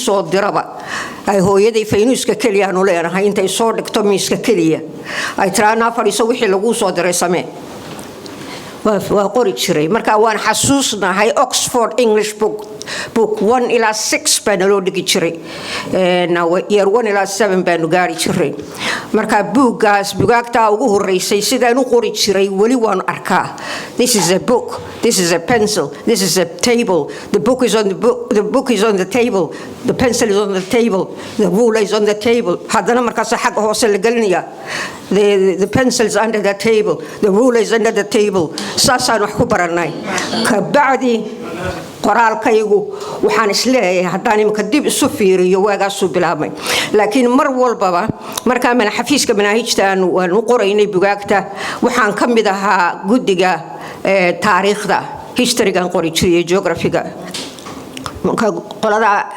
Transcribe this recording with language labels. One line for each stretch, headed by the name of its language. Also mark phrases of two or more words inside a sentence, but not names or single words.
Somali: soo diraba ay hooyaday faynuuska kaliya aanu leenahay intay soo dhigto miiska kaliya ay tiraana fadhiiso wixii lagu soo diray samee waa qori jiray marka waan xasuusnahay Oxford English book 1 ila 6 baan loo dhigi jiray year 1 ila 7 baan gaari jiray marka buugaagta ugu horeysay sidaan u qori jiray wali waan arkaa
English: this is a book, this is a pencil, this is a table, the book is on the table, the pencil is on the table, the ruler is on the table
Somali: haddana markaas xagga hoose la gelinaya
English: the pencil is under the table, the ruler is under the table
Somali: saasaan wax ku baranay ka bacdi qoraalkaygu waxaan isleeyahay haddaan imika dib isu fiiriyo waagaasuu bilaabmay laakiin mar walbaba markaa xafiiska manaahijta aan u qoraynay bugaagta waxaan ka mid ahaa guddiga taariikhda historygan qori jiray geographyga marka qolada